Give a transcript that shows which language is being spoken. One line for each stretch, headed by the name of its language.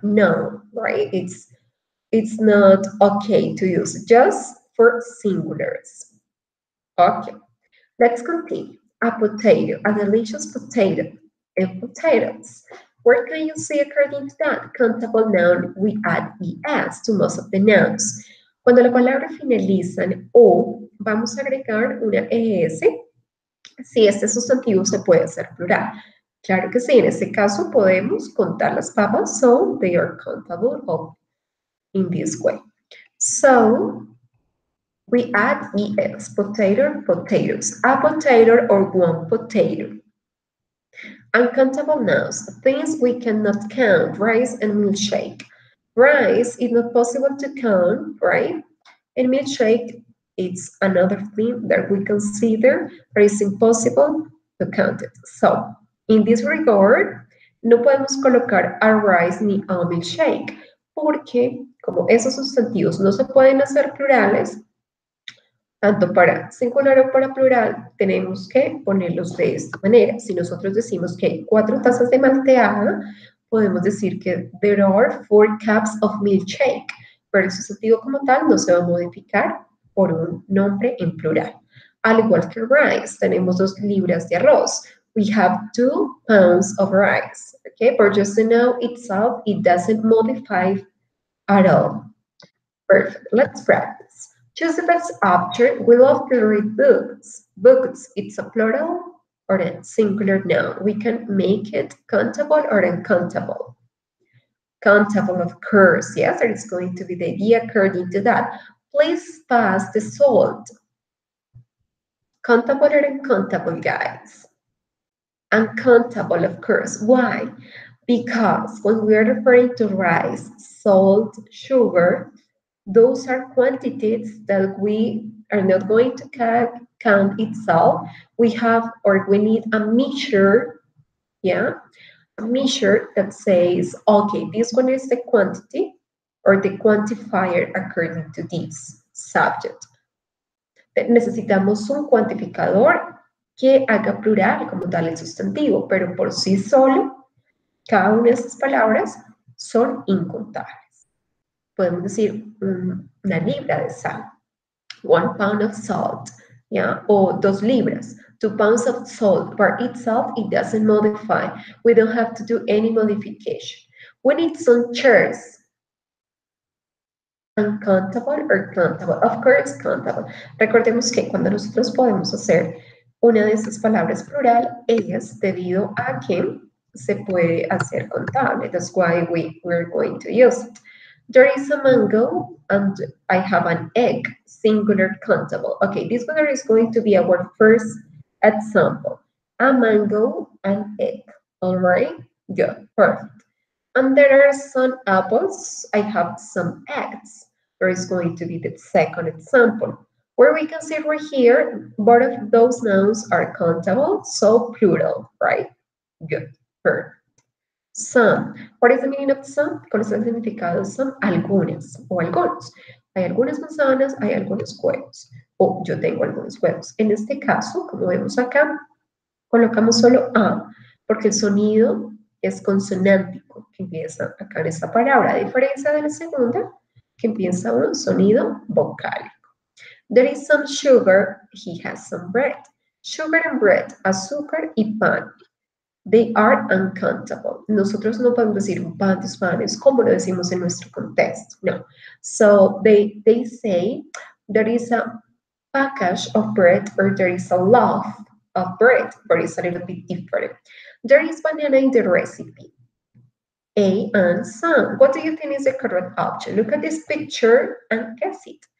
English: No, right? It's not okay to use just for singulars. Okay, let's continue. A potato, a delicious potato, and potatoes. Where can you see according to that? Countable noun, we add es to most of the nouns.
Spanish: Cuando la palabra finaliza en o, vamos a agregar una es. Si este sustantivo se puede hacer plural. Claro que sí, en este caso podemos contar las papas,
English: so they are countable in this way. So, we add es, potato, potatoes, a potato or one potato. Uncountable nouns, things we cannot count, rice and milkshake. Rice is not possible to count, right? And milkshake, it's another thing that we consider that is impossible to count it. So, in this regard,
Spanish: no podemos colocar a rice ni a milkshake, porque como esos sustantivos no se pueden hacer plurales, tanto para singular o para plural, tenemos que ponerlos de esta manera. Si nosotros decimos que hay 4 tazas de malteada, podemos decir que
English: there are 4 cups of milkshake,
Spanish: pero el sustantivo como tal no se va a modificar por un nombre en plural. Al igual que rice, tenemos 2 libras de arroz.
English: We have 2 pounds of rice. Okay, but just the noun itself, it doesn't modify at all. Perfect. Let's practice. Choose the best object. We love to read books. Books, it's a plural or a singular noun. We can make it countable or uncountable. countable, of course. Yes, there is going to be the idea according to that. Please pass the salt. Countable or uncountable, guys? Uncountable, of course. Why? Because when we are referring to rice, salt, sugar, those are quantities that we are not going to count itself. We have, or we need a measure, yeah, a measure that says, okay, this one is the quantity or the quantifier according to this subject.
Spanish: Necesitamos un cuantificador que haga plural como tal el sustantivo, pero por sí solo, cada una de estas palabras son incontables. Podemos decir una libra de sal,
English: 1 pound of salt, yeah,
Spanish: o 2 libras,
English: 2 pounds of salt. By itself, it doesn't modify. We don't have to do any modification. We need some chairs. Uncountable or countable? Of course, countable.
Spanish: Recordemos que cuando nosotros podemos hacer una de esas palabras plural es debido a que se puede hacer contable.
English: That's why we're going to use it. There is a mango and I have an egg, singular countable. Okay, this one is going to be our first example. A mango and egg. All right, good, perfect. And there are some apples. I have some eggs. There is going to be the second example, where we can see right here, both of those nouns are countable, so plural, right? Good, perfect. Some. What is the meaning of some?
Spanish: ¿Cuál es el significado de some? Algunas o algunos. Hay algunas manzanas, hay algunos huevos. O yo tengo algunos huevos. En este caso, como vemos acá, colocamos solo a, porque el sonido es consonántico, que empieza acá en esta palabra, a diferencia de la segunda, que empieza un sonido vocálico.
English: There is some sugar, he has some bread. Sugar and bread,
Spanish: azúcar y pan.
English: They are uncountable.
Spanish: Nosotros no podemos decir un pan de panes como lo decimos en nuestro contexto. No.
English: So they say there is a package of bread or there is a loaf of bread, but it's a little bit different. There is banana in the recipe. A and some. What do you think is the correct option? Look at this picture and guess it.